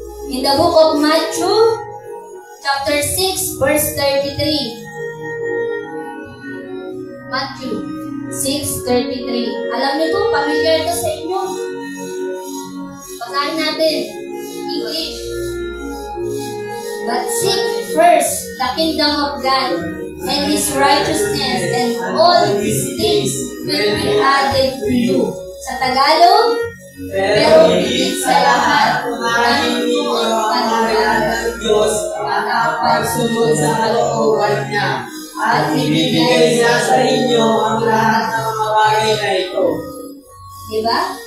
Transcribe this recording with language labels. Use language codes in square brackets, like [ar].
[en] In the book of Matthew, chapter 6, verse 33. Matthew 6:33. [tl] Alam niyo to, familiar to sa inyo. Basahin natin. English. [en] But seek first the kingdom of God and His righteousness, and all these things will be added to you. [tl] Sa Tagalog, pero higit sa lahat, unahin niyo ang panawagan ng Diyos at ang pagsunod sa kalooban niya, at ibibigay niya sa inyo ang lahat ng mga bagay na ito. Diba?